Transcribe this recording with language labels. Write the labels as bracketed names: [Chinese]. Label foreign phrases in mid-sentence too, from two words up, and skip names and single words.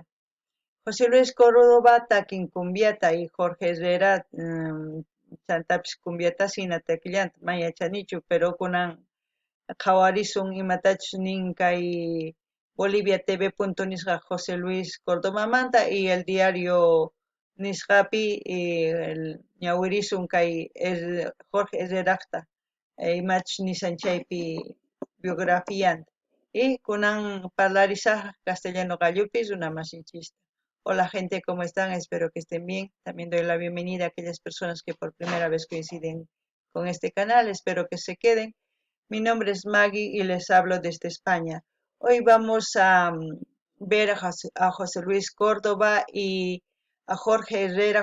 [Quechua] José Luis Córdoba takin cumbiata y Jorge Herrera chantapis cumbiata sina takillanta mayachanichu pero kunan qhawarisun imatachus nin kay Bolivia TV nisqa José Luis Córdoba manta [Spanish] y el diario [Quechua] nisqapi ñawirisun kay Jorge Herreraqta imachus nisan chaypi biografianta y kunan parlarisaq castellano gallupi runamasinchista. [Spanish] Hola gente, ¿cómo están? Espero que estén bien. También doy la bienvenida a aquellas personas que por primera vez coinciden con este canal. Espero que se queden. Mi nombre es Maggie y les hablo desde España. Hoy vamos a ver a José Luis Córdoba y a Jorge Herrera.